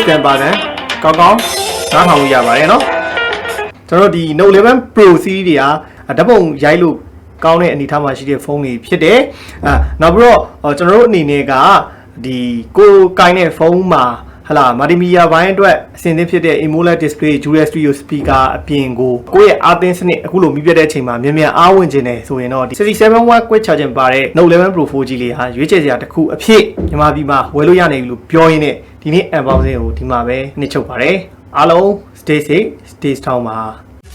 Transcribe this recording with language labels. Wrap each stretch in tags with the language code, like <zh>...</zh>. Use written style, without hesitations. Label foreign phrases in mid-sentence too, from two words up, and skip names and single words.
<my>တန်ပါတန်ကောင်းနားထောင်လို့ရပါတယ်เนาะကျွန်တော်ဒီ Note 11 Pro series တွေကဓာတ်ပုံရိုက်လို့ကောင်းတဲ့အနေအထားမှာရှိတဲ့ဖုန်းတွေ ဖြစ်တယ်နောက်ပြီးတော့ကျွန်တော်တို့အနေနဲ့ကဒီကိုကိုင်းတဲ့ဖုန်းမှာဟလာမာတီမီယာဘိုင်းအတွက်အဆင်သင့်ဖြစ်တဲ့</my> <en>AMOLED display dual stereo speaker</en> <my>အပြင်ကိုယ့်ရဲ့အားသင်းစနစ်အခုလိုမြည်ပြတဲ့အချိန်မှာမြန်အားဝင်ခြင်းနဲ့ဆိုရင်တော့ဒီ 67W</my> <en>quick charging</en> <my>ပါတဲ့ Note 11 Pro 4G လေးဟာရွေးချယ်စရာတစ်ခုအဖြစ်မြန်မာပြည်မှာဝယ်လို့ရနိုင်ပြီလို့ပြောရင်းနဲ့ဒီနေ့ unboxing ကိုဒီမှာပဲနှိပ်ချုပ်ပါတယ်အားလုံး</my> <en>stay safe stay strong</en> <my>ပါ</my>